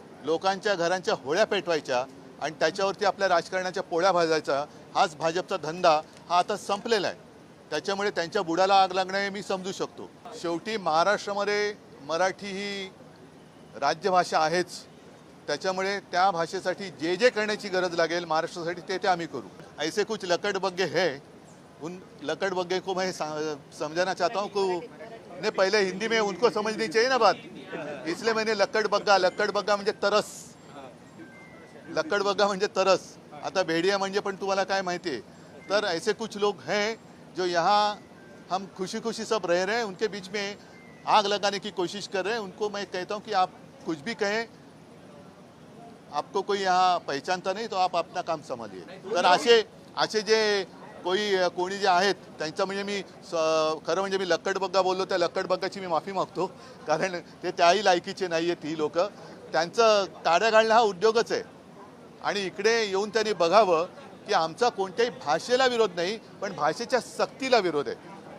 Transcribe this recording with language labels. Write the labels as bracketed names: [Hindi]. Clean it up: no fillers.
[Marathi] लोकांच्या घरांच्या होळ्या पेटवायच्या आणि त्याच्यावरती आपल्या राजकारणाच्या पोळ्या भाजायचा हाच भाजपचा धंदा हा आता संपलेला आहे। त्याच्यामुळे त्यांच्या बुडाला आग लागणं हे मी समजू शकतो। शेवटी महाराष्ट्रामध्ये मराठी ही राज्यभाषा आहेच, त्याच्यामुळे त्या भाषेसाठी जे जे करण्याची गरज लागेल महाराष्ट्रासाठी ते आम्ही करू। [Hindi] ऐसे कुछ लकड़बग्गे है, उन लकड़बग्गे को मैं समझाना चाहता हूँ कि ने पहले हिंदी में उनको समझनी चाहिए ना बात, इसलिए मैंने [Marathi] लकड़बग्गा म्हणजे तरस, लकड़बग्गा म्हणजे तरस। आता भेड़िया म्हणजे पण तुम्हाला काय माहिती आहे, तर [Hindi] ऐसे कुछ लोग हैं जो यहाँ हम खुशी खुशी सब रह रहे हैं, उनके बीच में आग लगाने की कोशिश कर रहे हैं। उनको मैं कहता हूँ कि आप कुछ भी कहें, आपको कोई यहाँ पहचानता नहीं तो आप अपना काम संभालिए। [Marathi] तर असे जे कोणी जे आहेत त्यांचं म्हणजे मी खरं म्हणजे मी लकड़बग्गा बोललो, त्या लकड़बग्गाची मी माफी मागतो, कारण ते त्याही लायकीचे नाही आहेत ही लोक। त्यांचं ताड्या घालणं हा उद्योगच आहे आणि इकडे येऊन त्यांनी बघावं की आमचा कोणत्याही भाषेला विरोध नाही, पण भाषेच्या सक्तीला विरोध आहे।